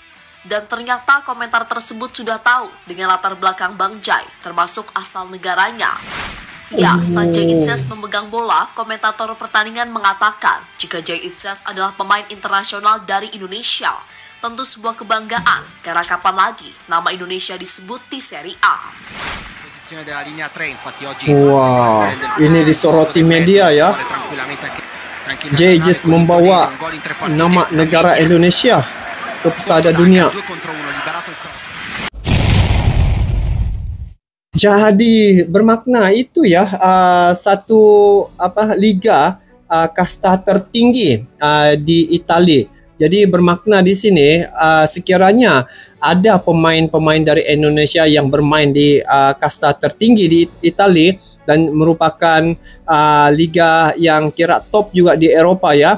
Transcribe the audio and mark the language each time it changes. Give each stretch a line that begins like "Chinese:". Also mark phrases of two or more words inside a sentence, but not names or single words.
Indonesian: Dan ternyata komentar tersebut sudah tahu dengan latar belakang Bang Jai, termasuk asal negaranya. Ya, saat Jaitzes memegang bola, komentator pertandingan mengatakan jika Jaitzes adalah pemain internasional dari Indonesia. Tentu sebuah kebanggaan, karena kapan lagi nama Indonesia disebut di Serie A.
Italian: Posizione della linea 3, infatti oggi
Indonesian: Wah, ini disoroti media ya. Jaitzes membawa nama negara Indonesia ke pesada dunia.
Italian: 2 contro 1, liberato il cross.
Indonesian: Jadi bermakna itu ya satu liga kasta tertinggi di Italia. Jadi bermakna di sini sekiranya ada pemain-pemain dari Indonesia yang bermain di kasta tertinggi di Italia dan merupakan liga yang kira top juga di Eropa ya.